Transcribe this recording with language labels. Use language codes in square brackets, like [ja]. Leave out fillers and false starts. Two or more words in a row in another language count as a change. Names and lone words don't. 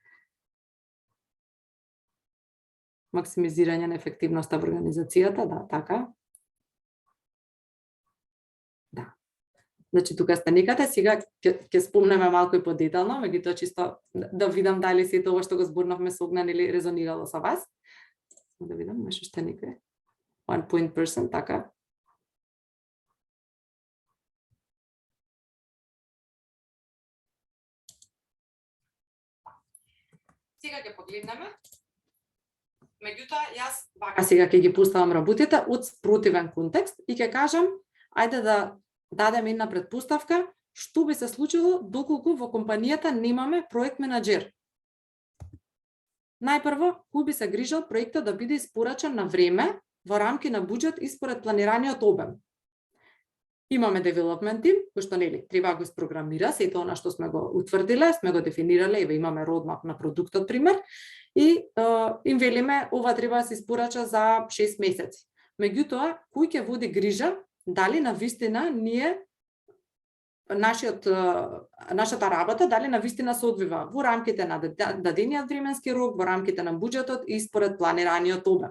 [mk] Максимизирање на ефективноста во организацијата, да, така. Да. Значи тука сте некаде, сега ќе спомнеме малку и подетално, меѓутоа чисто да видам дали сето ова што го зборнавме со Огнен или резонирало со вас. Да видам, нешто што некој. [en] One point person, [mk] така. Сега ќе погледнеме. Меѓутоа, јас вака сега ќе ги пуставам работите од спротивен контекст и ќе кажам, ајде да дадеме една претпоставка, што би се случило доколку во компанијата немаме проект менаџер. Најпрво, кој би се грижал проектот да биде испорачен на време, во рамки на буџет и според планираниот обем. Имаме [en] development team, [mk] кој што нели треба да го isprogramира сето она што сме го утврдиле, сме го дефинирале, ева имаме roadmap на продуктот пример и им велиме ова треба да се испорача за 6 месеци. Меѓутоа, кој ќе води грижа дали навистина ние нашата работа дали навистина се одвива во рамките на дадениот временски рок, во рамките на буџетот и според планираниот обем.